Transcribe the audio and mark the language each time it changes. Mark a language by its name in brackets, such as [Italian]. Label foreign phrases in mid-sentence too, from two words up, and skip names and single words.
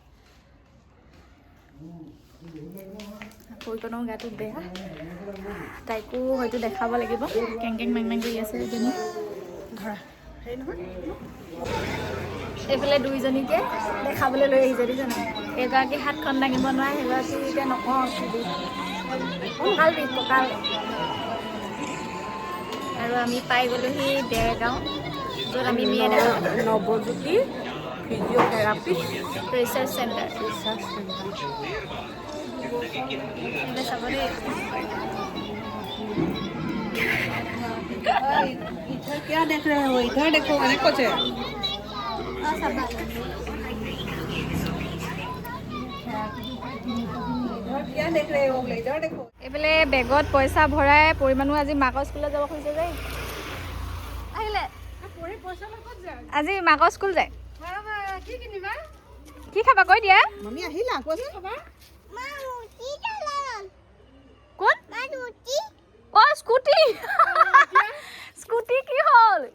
[Assamese] পৰিমাণৰো গাটো বেয়া তাইকো হয়তো দেখাব লাগিব কেং মেং কৰি আছে এজনী ধৰা হেৰি নহয় এইফালে দুইজনীকে দেখাবলৈ লৈ আহিছে দেখিছেনে এগৰাকী হাতখন দাঙিব নোৱাৰে সেইগৰাকী এতিয়া নকওঁ কঁকাল আৰু আমি পাই গ'লোহি দেৰগাঁও য'ত আমি নৱজ্যোতি ফিজিঅ'থেৰাপি ৰিচাৰ্চ চেণ্টাৰ চাব দেই [Hindi] इधर क्या देख रहे हो इधर देखो मैंने कुछ क्या देख रहे हो इधर देखो [Assamese] এইফালে বেগত পইচা ভৰাই পৰিমাণো আজি মাকৰ স্কুলত যাব খুজিছে যে আহিলে আজি মাকৰ স্কুল যায় কি খাবা কৈ দিয়া মামি আহিলা কোৱাচোন খাবা কোন অ স্কুটি স্কুটি কি হ'ল